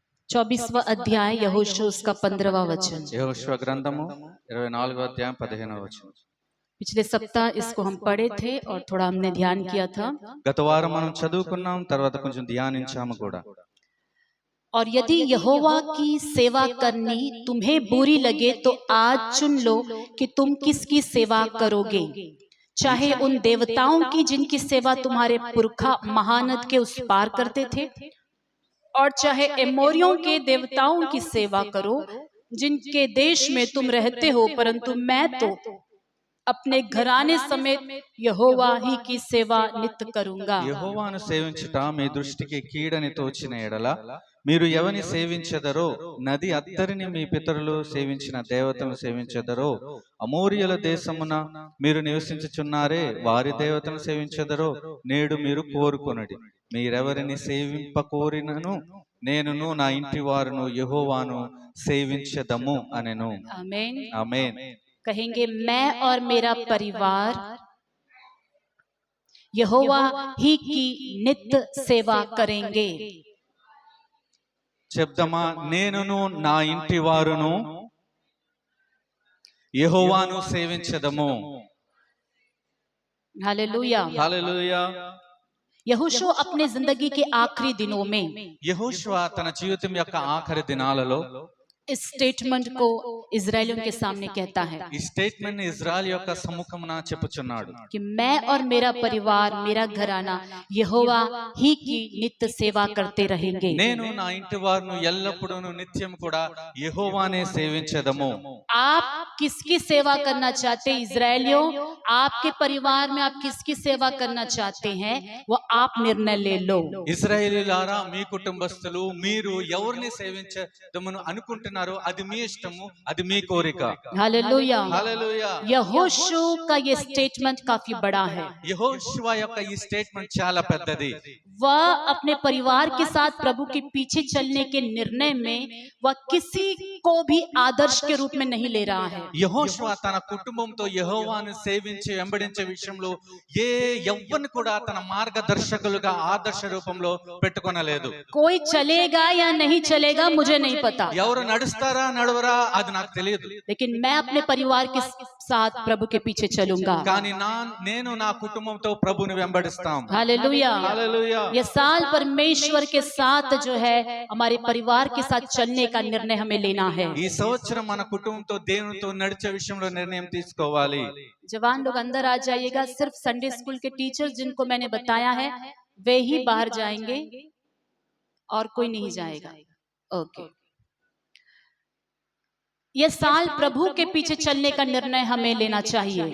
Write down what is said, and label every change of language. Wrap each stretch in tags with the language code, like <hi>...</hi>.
<hi>चौबीसवां अध्याय यहोशू उसका 15वां वचन।</hi> <te>యెహోషువ గ్రంథము 24వ అధ్యాయం 15వ వచనం.</te> <hi>पिछले सप्ताह इसको हम पढ़े थे और थोड़ा हमने ध्यान किया था।</hi> <te>గత వారం మనం చదువుకున్నాం, తర్వాత కొంచెం ధ్యానించాము కూడా.</te> <hi>और यदि यहोवा की सेवा करनी तुम्हें बुरी लगे तो आज चुन लो कि तुम किसकी सेवा करोगे, चाहे उन देवताओं की जिनकी सेवा तुम्हारे पुरखा महानद के उस पार करते थे, और चाहे एमोरियों के देवताओं की सेवा करो जिनके देश में तुम रहते हो, परंतु मैं तो अपने घराने समेत यहोवा ही की सेवा नित्य करूंगा।</hi> <te>యెహోవాను సేవించుట మీ దృష్టికి కీడని తోచిన ఎడల మీరు ఎవని సేవించెదరో, నది అత్తరిని మీ పితరులు సేవించిన దేవతను సేవించెదరో, అమోరియల దేశమున మీరు నివసించుచున్నారే వారి దేవతను సేవించెదరో నేడు మీరు కోరుకొనుడి. మీరెవరిని సేవింపకోరినను నేనును నా ఇంటి వారును యెహోవాను సేవించెదము అనెను.</te> <hi>आमीन।</hi> <te>ఆమేన్.</te> <hi>कहेंगे मैं और मेरा परिवार यहोवा ही की नित्य सेवा करेंगे।</hi> <te>చెప్దమా, నేనును నా ఇంటి వారును యెహోవాను సేవించెదము.</te> <hi>हालेलुया।</hi> <te>హల్లెలూయా.</te> <hi>यहोशू अपने जिंदगी के आखिरी दिनों में</hi> <te>యెహోషువ తన జీవితం యొక్క ఆఖరి దినాలలో</te> <hi>इस स्टेटमेंट को इजरायलियों के सामने कहता है</hi> <te>ఈ స్టేట్మెంట్ ని ఇజ్రాయెల్ యొక్క సముఖమున చెప్పుచున్నాడు</te> <hi>कि मैं और मेरा परिवार, मेरा घराना यहोवा ही की नित्य सेवा करते रहेंगे।</hi> <te>నేను నా ఇంటి వారును ఎల్లప్పుడూ నిత్యం కూడా యెహోవానే సేవించెదము.</te> <hi>आप किसकी सेवा करना चाहते हैं इजरायलियों? आपके परिवार में आप किसकी सेवा करना चाहते हैं वो आप निर्णय ले लो।</hi> <te>ఇశ్రాయేలీయులారా, మీ కుటుంబస్తులు మీరు ఎవరిని సేవించదమని అనుకుంటున్నారో అది మీ ఇష్టము, అది మీ కోరిక.</te> <hi>हालेलुया।</hi> <te>హల్లెలూయా.</te> <hi>यहोशू का ये स्टेटमेंट काफी बड़ा है।</hi> <te>యెహోషువ యొక్క ఈ స్టేట్మెంట్ చాలా పెద్దది.</te> <hi>वह अपने परिवार के साथ प्रभु के पीछे चलने के निर्णय में वह किसी को भी आदर्श के रूप में नहीं ले रहा है।</hi> <te>యెహోషువ తన కుటుంబంతో యెహోవాను సేవించి వెంబడించే విషయంలో ఎవ్వరిని కూడా తన మార్గదర్శకులుగా ఆదర్శ రూపంలో పెట్టుకొనలేదు.</te> <hi>कोई चलेगा या नहीं चलेगा मुझे नहीं पता,</hi> <te>ఎవరు నడుస్తారా నడవరా అది నాకు తెలియదు,</te> <hi>लेकिन मैं अपने परिवार के साथ प्रभु के पीछे चलूंगा।</hi> <te>కానీ నేను నా కుటుంబంతో ప్రభుని వెంబడిస్తాం.</te> <hi>हालेलुया।</hi> <te>హల్లెలూయా.</te> <hi>ये साल परमेश्वर के साथ जो है हमारे परिवार के साथ चलने का निर्णय हमें लेना है।</hi> <te>ఈ సంవత్సరం మన కుటుంబంతో దేవునితో నడిచే విషయంలో నిర్ణయం తీసుకోవాలి.</te> <hi>जवान लोग अंदर आ जाइएगा। सिर्फ संडे स्कूल के टीचर्स जिनको मैंने बताया है वे ही बाहर जाएंगे और कोई नहीं जाएगा। ओके। ये साल प्रभु के पीछे चलने का निर्णय हमें लेना चाहिए।</hi>